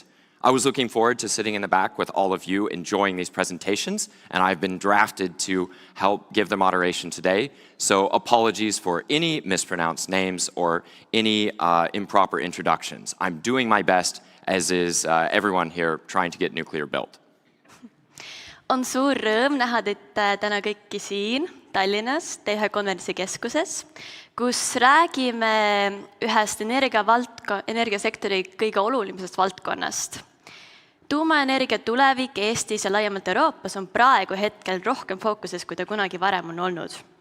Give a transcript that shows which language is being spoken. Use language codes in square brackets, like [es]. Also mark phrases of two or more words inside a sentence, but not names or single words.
[en] I was looking forward to sitting in the back with all of you enjoying these presentations, and I've been drafted to help give the moderation today. So apologies for any mispronounced names or any improper introductions. I'm doing my best, as is everyone here trying to get nuclear built. [et] On suur rõõm näha teid täna kõiki siin Tallinnas, T1 konverentsikeskuses, kus räägime ühest energiasektori kõige olulisemast valdkonnast. Tuumaenergia tulevik Eestis ja laiemalt Euroopas on praegu hetkel rohkem fookuses, kui ta kunagi varem on olnud.